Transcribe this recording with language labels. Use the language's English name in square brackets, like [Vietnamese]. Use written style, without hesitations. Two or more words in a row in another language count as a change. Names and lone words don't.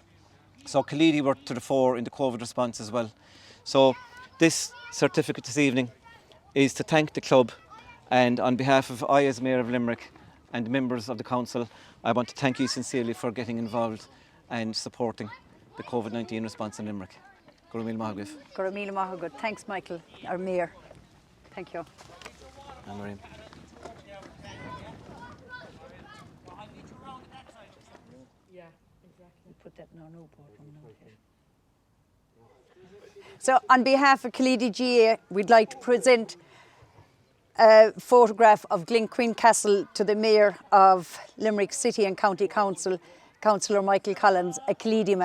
[English] So Killeedy were to the fore in the COVID response as well. So this certificate this evening is to thank the club, and on behalf of I as Mayor of Limerick and the members of the council, I want to thank you sincerely for getting involved and supporting the COVID-19 response in Limerick. [Irish] Go raibh míle maith agaibh. Go raibh míle maith agaibh. [English] Thanks, Michael, our Mayor. Thank you. And Miriam. Yeah, exactly. Put that in our new board. So on behalf of Killeedy GAA, we'd like to present a photograph of Glenquin Castle to the Mayor of Limerick City and County Council, Councillor Michael Collins, a Killeedy man.